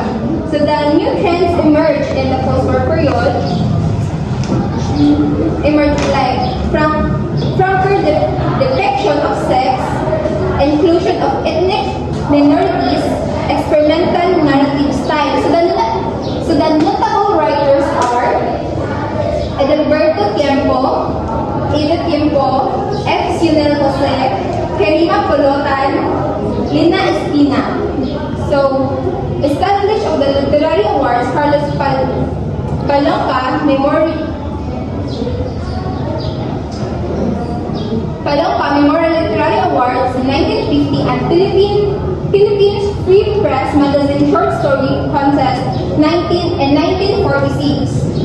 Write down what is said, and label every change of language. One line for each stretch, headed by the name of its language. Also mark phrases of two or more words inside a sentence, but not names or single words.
English: So the new trends emerged in the post-war period, like franker depiction of sex, inclusion of ethnic minorities, experimental narrative style. So the notable writers are Edilberto Tiempo, Edith Tiempo, F. Sionel Jose, Kerima Colotan, Lina Espina. So, established of the Literary Awards, Carlos Palonca Memorial Literary Awards in 1950 and Philippines Free Press Magazine Short Story Contest in 1946.